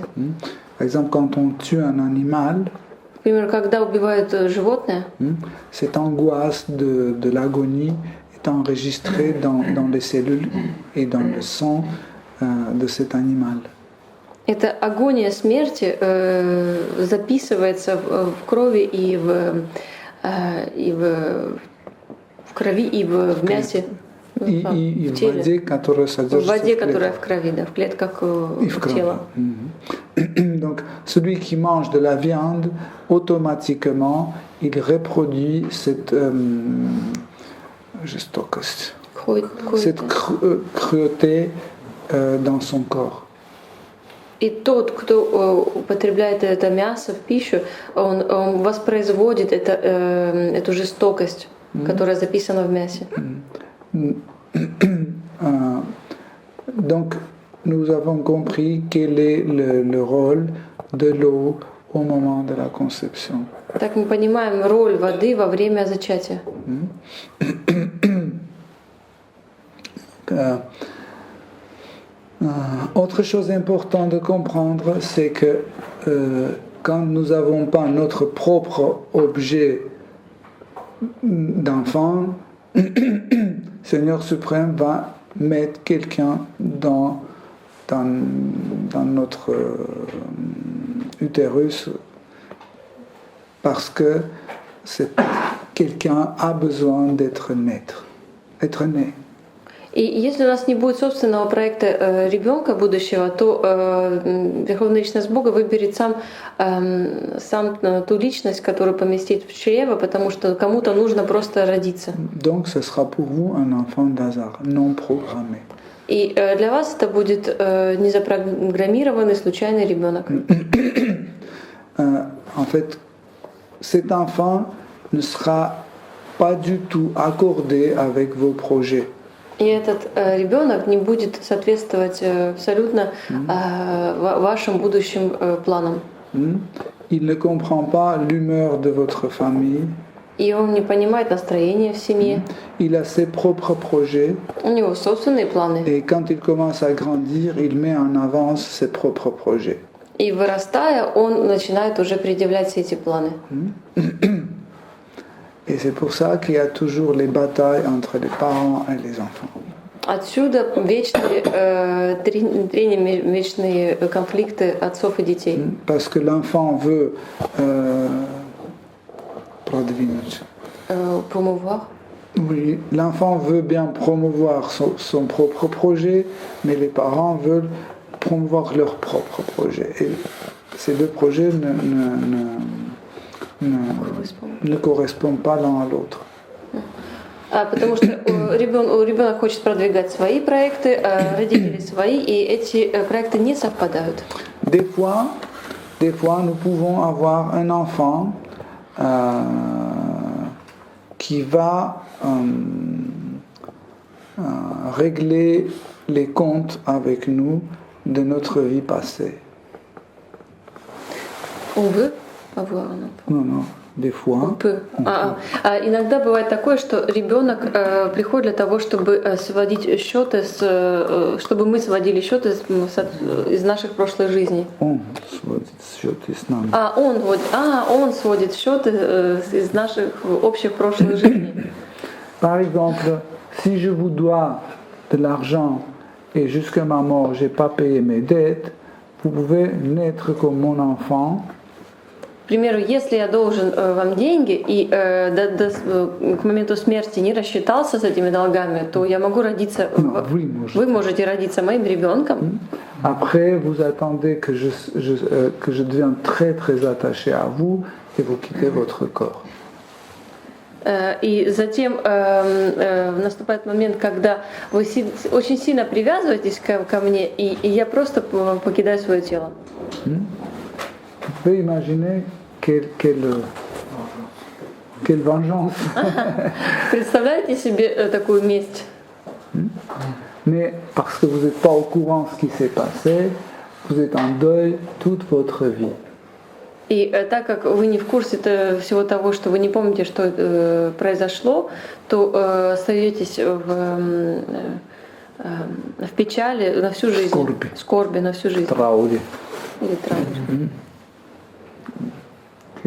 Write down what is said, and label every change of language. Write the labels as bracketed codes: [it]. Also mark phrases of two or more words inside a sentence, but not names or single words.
[fr] Par exemple, quand on tue un animal, [ru] например, когда убивают животное, [fr] cette angoisse de l'agonie est enregistrée dans les cellules et dans le sang de cet animal. [ru] Эта агония смерти записывается в крови и в крови и в мясе. И в воде, которая содержится в воде, которая в крови, да, в клетках тела. [fr] Donc, celui qui mange de la viande, automatiquement, il reproduit cette cruauté dans son corps. [ru] И тот, кто употребляет это мясо в пищу, он воспроизводит эту жестокость, которая записана в мясе. [fr] Donc, nous avons compris quel est le rôle de l'eau au moment de la conception. [ru] Так мы понимаем роль воды во время зачатия. [fr] Autre chose importante de comprendre, c'est que quand nous n'avons pas notre propre objet d'enfant, Seigneur suprême va mettre quelqu'un dans notre utérus parce que quelqu'un a besoin d'être né. [ru] И если у нас не будет собственного проекта ребенка будущего, то Верховная Личность Бога выберет сам ту личность, которую поместит в чрево, потому что кому-то нужно просто родиться. [fr] Donc, ce sera pour vous un enfant d'hasard, non programmé. [ru] И для вас это будет незапрограммированный случайный ребенок. [fr] En fait, cet enfant ne sera pas du tout accordé avec vos projets. [ru] И этот ребенок не будет соответствовать абсолютно вашим будущим планам. [fr] Il ne comprend pas l'humeur de votre famille. [ru] И он не понимает настроение в семье. [fr] Il a ses propres projets. [ru] У него собственные планы. [fr] Et quand il commence à grandir, il met en avance ses propres projets. [ru] И вырастая, он начинает уже предъявлять все эти планы. [fr] Et c'est pour ça qu'il y a toujours les batailles entre les parents et les enfants. [ru] Отсюда вечные трения, вечные конфликты отцов и детей. [fr] Parce que l'enfant veut Promouvoir. Oui, l'enfant veut bien promouvoir son propre projet, mais les parents veulent promouvoir leur propre projet. Et ces deux projets ne correspondent pas l'un à l'autre. [ru] Потому что ребенок хочет продвигать свои проекты, а родители свои, и эти проекты не совпадают. [fr] Des fois, nous pouvons avoir un enfant qui va régler les comptes avec nous de notre vie passée. On veut avoir un enfant. Non, des fois. [ru] Иногда бывает такое, что ребенок приходит для того, чтобы сводить счеты, чтобы мы сводили счеты из наших прошлых жизней. Он сводит счеты с нами. Он сводит счеты из наших общих прошлых жизней. [fr] Par exemple, si je vous dois de l'argent et jusqu'à ma mort, j'ai pas payé mes dettes, vous pouvez naître comme mon enfant. [ru] К примеру, если я должен вам деньги и к моменту смерти не рассчитался с этими долгами, то я могу родиться. Вы можете родиться моим ребенком. [fr] Après, vous attendez que je devienne très très attaché à vous et vous quittez votre corps. [ru] И затем наступает момент, когда вы очень сильно привязываетесь ко мне, и я просто покидаю свое тело. [fr] Vous pouvez imaginer quelle vengeance. [ru] Представляете себе такую месть? [fr] Mais parce que vous n'êtes pas au courant de ce qui s'est passé, vous êtes en deuil toute votre vie. [ru] И так как вы не в курсе всего того, что вы не помните, что произошло, то остаетесь в печали на всю жизнь. Скорби на всю жизнь. Трауре. Или трауре. Okay.